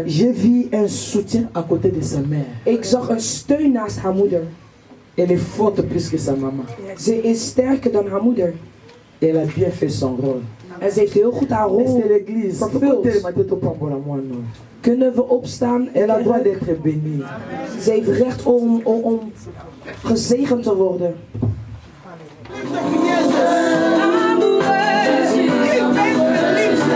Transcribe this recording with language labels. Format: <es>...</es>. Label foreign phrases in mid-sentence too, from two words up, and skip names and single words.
<fr>J'ai vu un soutien à côté de sa mère.</fr> <nl>Ik zag een steun naast haar moeder.</nl> <fr>Elle est forte plus que sa maman.</fr> <nl>Ze is sterker dan haar moeder.</nl> <fr>Elle a bien fait son rôle.</fr> <nl>En ze heeft heel goed haar</nl> <fr>Est-ce</fr> <nl>rol</nl> <fr>que l'église</fr> <nl>vervuld. Kunnen we opstaan?</nl> <fr>Elle a droit d'être bénie.</fr> <nl>Ze heeft recht om gezegend te worden. Ik ben verliefd.</nl>